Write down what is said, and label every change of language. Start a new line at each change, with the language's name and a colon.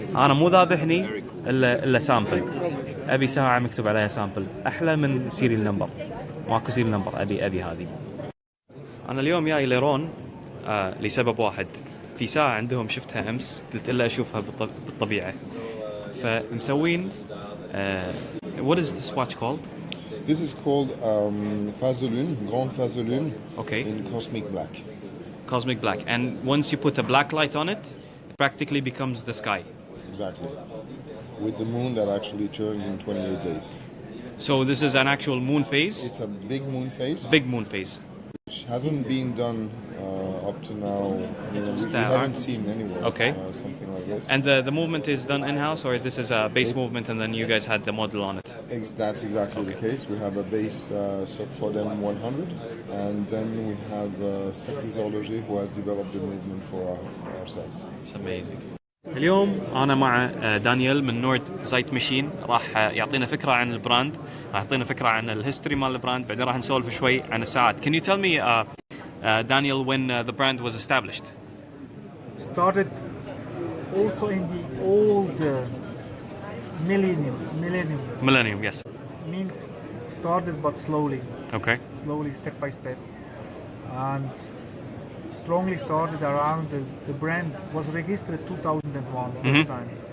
Arabic: انا مو ذابحني الا سامبل، ابي ساعه مكتوب عليها سامبل احلى من سيريال نمبر، ماكو سيريال نمبر، ابي هذه. انا اليوم جاي ليرون لسبب واحد، في ساعه عندهم شفتها امس قلت له اشوفها بالطبيعه، فمسوين
English: what is this watch called? This is called phase de lune, grande phase de lune, Okay. in cosmic black. Cosmic black, and once you put a black light on it, it practically becomes the sky. Exactly. With the moon that actually turns in 28 days. So this is an actual moon phase. It's a big moon phase, Big moon phase. which hasn't been done up to now. I mean, we haven't seen anywhere Okay. Something like this. And the movement is done in-house, or this is a base movement and then you guys had the model on it? That's exactly the case. We have a base subpod M100, and then we have Sectisology, who has developed the movement for ourselves. It's amazing.
Arabic: اليوم أنا مع دانيال من نورد زايت ماشين، راح يعطينا فكرة عن البراند، راح يعطينا فكرة عن الهيستوري مال البراند، بعدين راح نسولف شوي عن الساعات.
English: Can you tell me, Daniel, when the brand was established? Started also in the old millennium. Millennium, yes. Means started but slowly, Okay. step by step, and strongly started around the brand was registered 2001 first time,